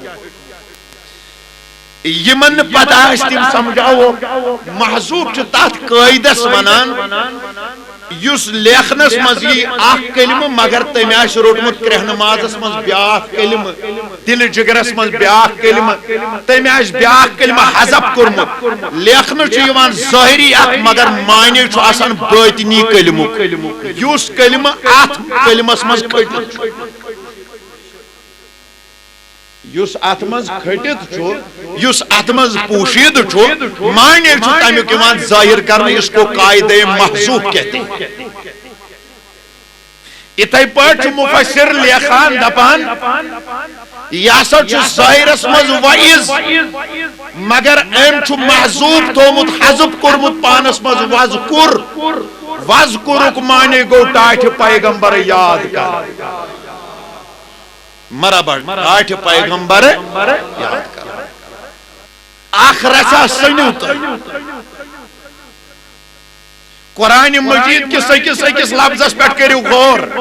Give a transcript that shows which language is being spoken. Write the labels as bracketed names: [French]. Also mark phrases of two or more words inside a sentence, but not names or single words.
[Kashmiri] یمن پتہ آس تم سمجھاو محذوف چھ تات قاعدس ونان یس لیکھنس مز یہ اخ کلمہ مگر تم آس روٹمت کرہ نمازس مز بیاکھ کلمہ دل جگرس مز بیاکھ کلمہ تم آس بیاکھ کلمہ حذف کورمت لیکھنہ چھ یوان ظاہری اخ مگر معنی چھ آسان باطنی کلمہ یس کلمہ ات کلمس مز کھٹت یس ات مز کھٹت یس ات مز پوشید معنی چھ تمیک یوان ظاہر کرنے [Urdu] اس کو قاعدہ محذوف کہتے ہیں [Kashmiri] اتھے پٲٹھۍ چھُ مفسر لیکھان دپان یہ ہسا چھ ظاہرس مز وعظ مگر ام چھ محذوف تھومت حذف کورمت پانس مز وذکرک معنی گو ٹاٹھِ پیغمبر یاد کر مرحبا ٹاٹھِ پیغمبر یاد کر اخ رژھا سنو تُہۍ قرآن مجید کس اکس لفظس پہ کرو غور